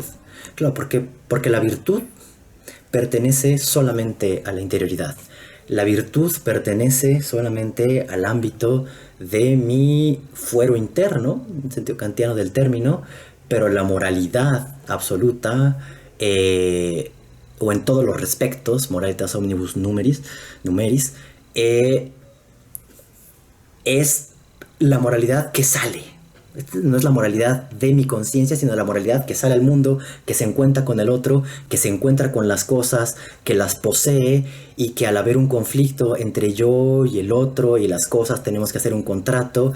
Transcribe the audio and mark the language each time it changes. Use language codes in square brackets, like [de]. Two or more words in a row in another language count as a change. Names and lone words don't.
[es] Claro, porque la virtud pertenece solamente a la interioridad. La virtud pertenece solamente al ámbito de mi fuero interno, en el sentido kantiano del término, pero la moralidad absoluta, o en todos los respectos, [la] moralitas omnibus numeris, [es] es la moralidad que sale. No es la moralidad de mi conciencia, sino la moralidad que sale al mundo, que se encuentra con el otro, que se encuentra con las cosas, que las posee, y que al haber un conflicto entre yo y el otro y las cosas, tenemos que hacer un contrato.